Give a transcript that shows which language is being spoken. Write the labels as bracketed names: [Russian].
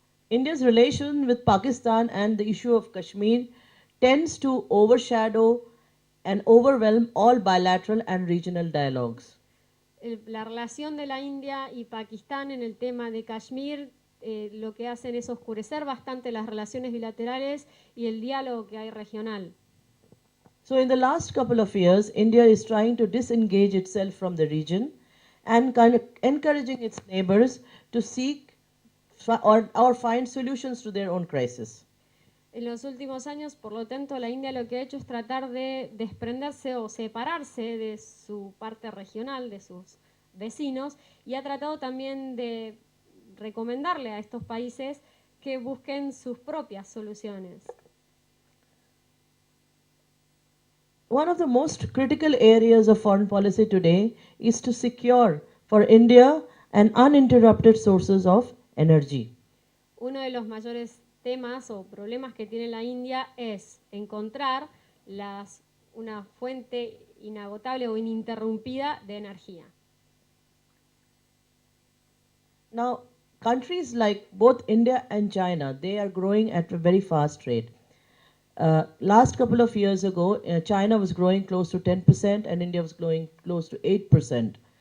[English] India's relation with Pakistan and the issue of Kashmir tends to overshadow and overwhelm all bilateral and regional dialogues. [Spanish] La relación de la India y Pakistán en el tema de Kashmir lo que hacen es oscurecer bastante las relaciones bilaterales y el diálogo que hay regional. [English] So in the last couple of years, India is trying to disengage itself from the region and kind of encouraging its neighbors to seek or find solutions to their own crisis. [Spanish] En los últimos años, por lo tanto, la India lo que ha hecho es tratar de desprenderse o separarse de su parte regional, de sus vecinos, y ha tratado también de recomendarle a estos países que busquen sus propias soluciones. [English] One of the most critical areas of foreign policy today is to secure for India an uninterrupted sources of energy. [Spanish] Uno de los mayores temas o problemas que tiene la India es encontrar una fuente inagotable o ininterrumpida de energía. [English] Now, countries like both India and China, they are growing at a very fast rate. Last couple of years ago, China was growing close to 10% and India was growing close to 8%.